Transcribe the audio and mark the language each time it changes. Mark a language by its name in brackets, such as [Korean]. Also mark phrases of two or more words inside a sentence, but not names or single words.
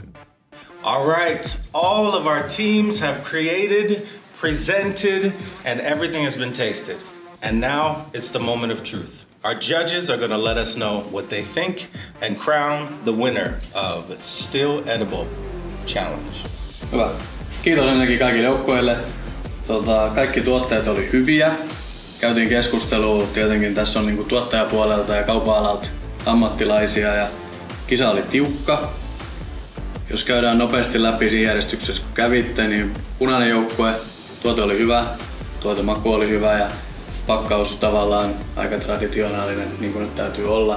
[English] All right, all of our teams have created, presented, and everything has been tasted. And now it's the moment of truth. Our judges are gonna let us know what they think and crown the winner of Still Edible Challenge. [Finnish] Hyvä. Kiitos ensinnäkin kaikille joukkueille. Kaikki tuotteet oli hyviä. Käytiin keskustelua, tietenkin tässä on niinku tuottajapuolelta ja kaupan-alalta ammattilaisia ja kisa oli tiukka. Jos käydään nopeasti läpi siinä järjestyksessä kun kävitte, niin punainen joukkue, tuote oli hyvä, tuotemaku oli hyvä ja pakkaus tavallaan aika traditionaalinen, niin kuin nyt täytyy olla.